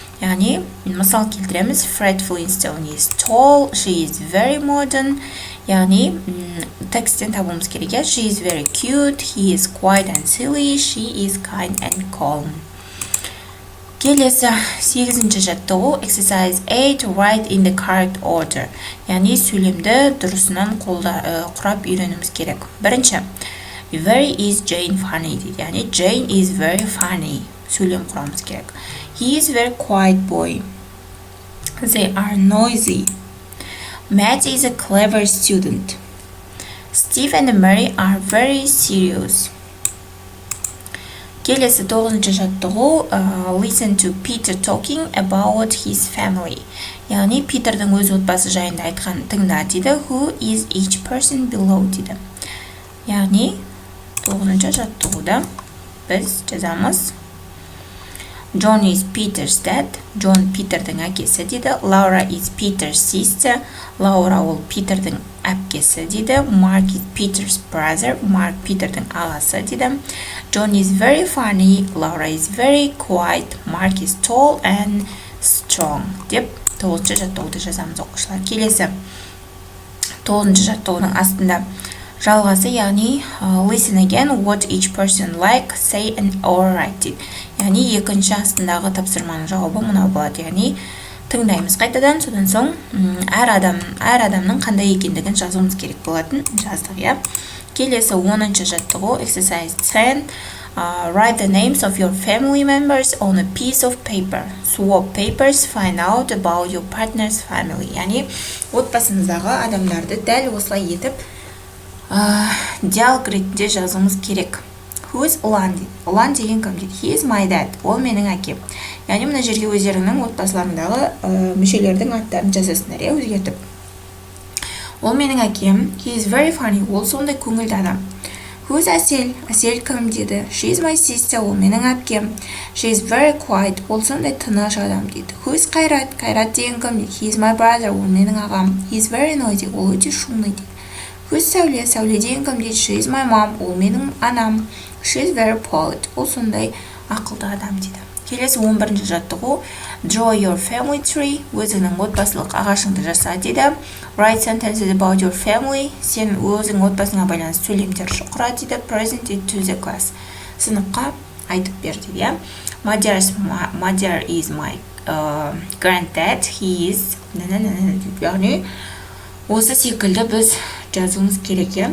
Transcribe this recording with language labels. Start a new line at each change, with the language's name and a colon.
Kazakh: Яғни мысал келтіреміз.
English: Fred Flintstone is tall. She is very modern.
Kazakh: яғни тексттен табуымыз керек.
English: She is very cute, he is quiet and silly, she is kind and calm.
Kazakh: Келесі 8-ші жаттығу
English: exercise 8 write in the correct order.
Kazakh: Яғни сөйлемді дұрысынан құрап үйренуіміз керек. Бірінші,
English: very is Jane funny
Kazakh: дейді. Яғни
English: Jane is very funny.
Kazakh: Сөйлем құрамыз керек.
English: He is very quiet boy. They are noisy. Matt is a clever student. Steve and Mary are very serious.
Kazakh: Келесі 9-ші жаттығу
English: listen to Peter talking about his family.
Kazakh: Яғни Питердің өз отбасы жайында айтқан тыңда дейді.
English: Who is each person below
Kazakh: дейді. Яғни 9-ші жаттығуда біз жазамыз.
English: John is Peter's dad.
Kazakh: John Питердің әкесі дейді.
English: Laura is Peter's sister.
Kazakh: Laura ол Питердің әпкесі дейді.
English: Mark is Peter's brother.
Kazakh: Mark Питердің ағасы дейді.
English: John is very funny. Laura is very quiet. Mark is tall and strong.
Kazakh: Деп 9-ші жаттығуды жазамыз оқушылар. Келесі 9-ші жаттығудың астында жалғасы, яғни
English: listen again what each person like, say and or write
Kazakh: дейді. Яғни екінші астындағы тапсырманың жауабы мынау болады. Яғни тыңдаймыз қайтадан, содан соң әр адамның қандай екендігін жазуымыз керек болатын жаздық, иә. Келесі 10-ші жаттығу
English: exercise 10 write the names of your family members on a piece of paper. Swap papers, find out about your partner's family.
Kazakh: Яғни отбасымыздағы адамдарды дәл осылай етіп диалог ретінде жазуымыз керек.
English: Who is
Kazakh: Ұлан дейді. Ұлан деген кім дейді.
English: He is my dad.
Kazakh: Ол менің әкем. Яғни мына жерге өздеріңнің отбасыларындағы мүшелердің аттарын жазасыңдар, иә, өзгертіп. Ол менің әкем.
English: He is very funny.
Kazakh: Ол сондай көңілді адам.
English: Who is
Kazakh: Әсел? Әсел кім дейді.
English: She is my sister.
Kazakh: Ол менің әпкем.
English: She is very quiet.
Kazakh: Ол сондай тыныш адам дейді.
English: Who is Қайрат?
Kazakh: Қайрат деген кім дейді.
English: He is my brother.
Kazakh: Ол менің ағам.
English: He is very noisy.
Kazakh: Ол өте шумный дейді.
English: Who is Сәуле? Сәуле
Kazakh: деген кім дейді.
English: She is my mom.
Kazakh: Ол менің анам.
English: She is very polite.
Kazakh: Ол сондай ақылды адам дейді. Келесі 11-ші жаттығу
English: draw your family tree.
Kazakh: Өзіңнің отбасылық ағашыңды жаса дейді.
English: Write sentences about your family.
Kazakh: Сен өзің отбасыңа байланысты сөйлемдер құра дейді.
English: Present it to the class.
Kazakh: Сыныпқа айтып бер дейді.
English: My dear is my granddad. He is
Kazakh: яғни осы секілді біз жазуымыз керек.